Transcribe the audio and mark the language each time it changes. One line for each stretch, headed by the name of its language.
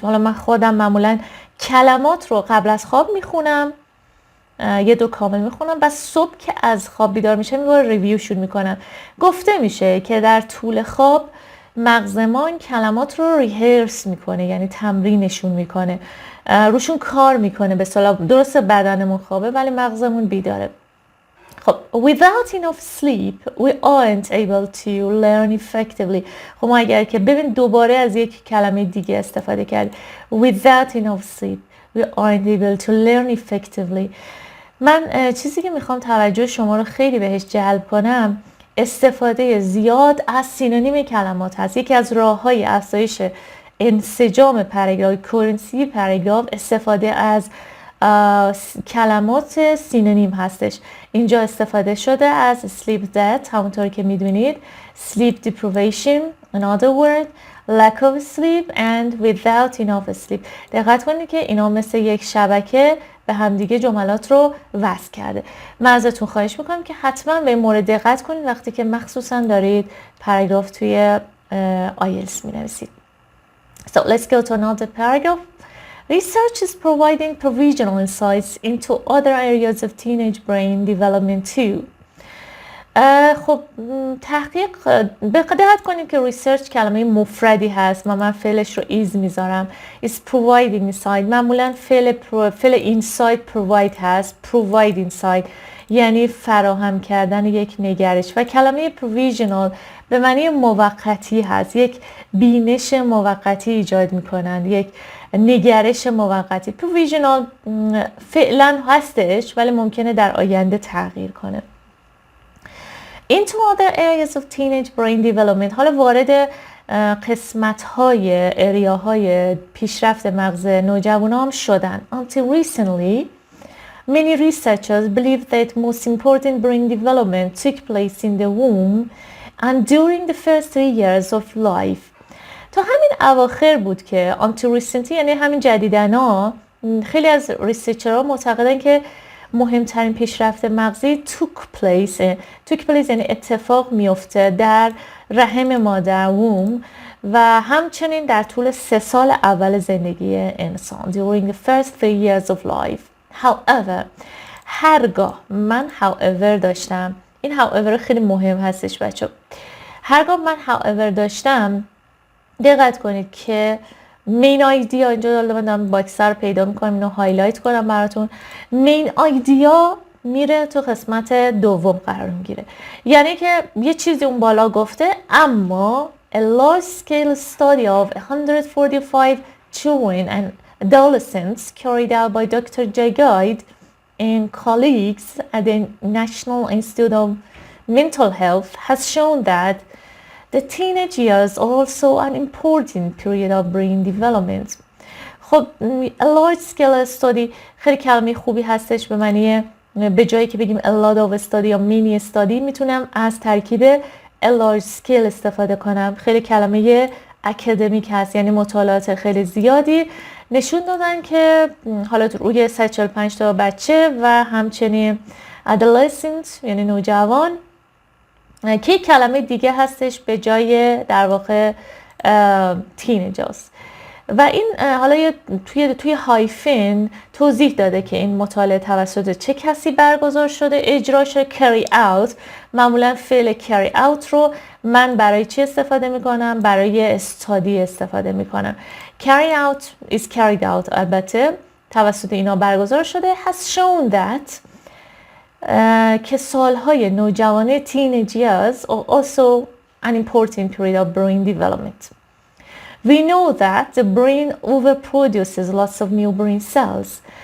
Persian: حالا من خودم معمولا کلمات رو قبل از خواب میخونم، یه دو کامل میخونم، بعد صبح که از خواب بیدار میشه میباره ریویوشون میکنم. گفته میشه که در طول خواب مغزمان کلمات رو ریهرس میکنه، یعنی تمرینشون میکنه، روشون کار میکنه. به اصطلاح درست بدنمون خوابه ولی مغزمون بیداره.
English: خب without enough sleep we aren't able to learn effectively.
Persian: خب ما اگر که ببین دوباره از یک کلمه دیگه استفاده کرد،
English: without enough sleep we aren't able to learn effectively.
Persian: من چیزی که میخوام توجه شما رو خیلی بهش جلب کنم استفاده زیاد از سینونیم کلمات هست. یکی از راه‌های افزایش انسجام پاراگراف، کورنسی پاراگراف، استفاده از کلمات سینونیم هستش. اینجا استفاده شده از
English: sleep debt،
Persian: همونطور که میدونید
English: sleep deprivation, another word, lack of sleep and without enough sleep.
Persian: دقت کنید که اینا مثل یک شبکه به همدیگه جملات رو وصل کرده. من ازتون خواهش میکنم که حتما به این مورد دقت کنید وقتی که مخصوصا دارید پاراگراف توی آیلتس مینویسید.
English: So let's go to another paragraph. Research is providing provisional insights into other areas of teenage brain development too.
Persian: خب تحقیق دقت کنید که ریسرچ کلمه مفردی هست و من فعلش رو ایز میذارم.
English: is providing insight.
Persian: معمولا فعل
English: insight provide
Persian: هست.
English: provide insight
Persian: یعنی فراهم کردن یک نگرش و کلمه provisional به معنی موقتی هست. یک بینش موقتی ایجاد میکنند، یک نگرش موقتی. provisional فعلا هستش ولی ممکنه در آینده تغییر کنه.
English: Into other areas of teenage brain development.
Persian: حالا وارد قسمت‌های اریاهای پیشرفت مغز نوجوانان هم شدن.
English: Until recently, many researchers believe that most important brain development took place in the womb and during the first 3 years of life.
Persian: تا همین اواخر بود که
English: until recently
Persian: یعنی همین جدیداً خیلی از ریسرچرها معتقدن که مهمترین پیشرفت مغزی
English: took place
Persian: یعنی اتفاق میفته در رحم مادر ووم و همچنین در طول 3 سال اول زندگی انسان
English: during the first 3 years of life.
Persian: However, هرگاه من however داشتم، این however خیلی مهم هستش بچه. هرگاه من however داشتم دقت کنید که مین آیدیا اینجا من دارم باکسر رو پیدا میکنم اینو هایلایت کنم براتون. مین آیدیا میره تو قسمت دوم قرار میگیره، یعنی که یه چیزی اون بالا گفته اما
English: a large scale study of 145 children and adolescents carried out by Dr. Jagide and colleagues at the National Institute of Mental Health has shown that the teenage years are also an important period of brain development.
Persian: خب
English: a large scale study
Persian: خیلی کلمه خوبی هستش به معنی به جایی که بگیم
English: a lot of study
Persian: یا
English: mini study
Persian: میتونم از ترکیب a large scale استفاده کنم. خیلی کلمه اکادمیک هست یعنی مطالعات خیلی زیادی نشون دادن که حالا روی 145 تا بچه و همچنین adolescent یعنی نوجوان که کلمه دیگه هستش به جای در واقع تینیجرز و این حالا توی هایفن توضیح داده که این مطالعه توسط چه کسی برگزار شده، اجرا شده.
English: carry out
Persian: معمولا فعل carry out رو من برای چی استفاده میکنم؟ برای استادی استفاده میکنم.
English: carry out is carried out
Persian: البته توسط اینا برگزار شده.
English: has shown that
Persian: که سالهای نوجوانی
English: teenage years are also an important period of brain development. We know that the brain overproduces lots of new brain cells.